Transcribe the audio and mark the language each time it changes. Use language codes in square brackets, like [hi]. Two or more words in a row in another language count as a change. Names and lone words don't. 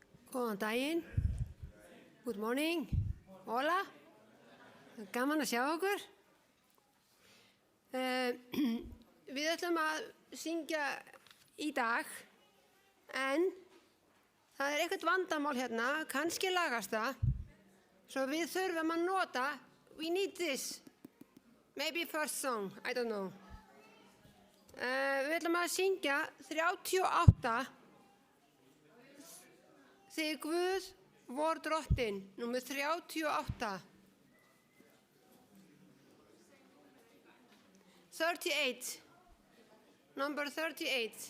[is] Góðan daginn. [en] Good morning. Hola. [is] Gaman að sjá okkur. Við ætlum að syngja í dag, en það eitthvað vandamál hérna, kannski lagast það, svo við þurfum að nota, [en] we need this, maybe first song, I don't know. [is] Við ætlum að syngja 38, Þig Guð vor drottinn, númer 38. 38, [en] number 38.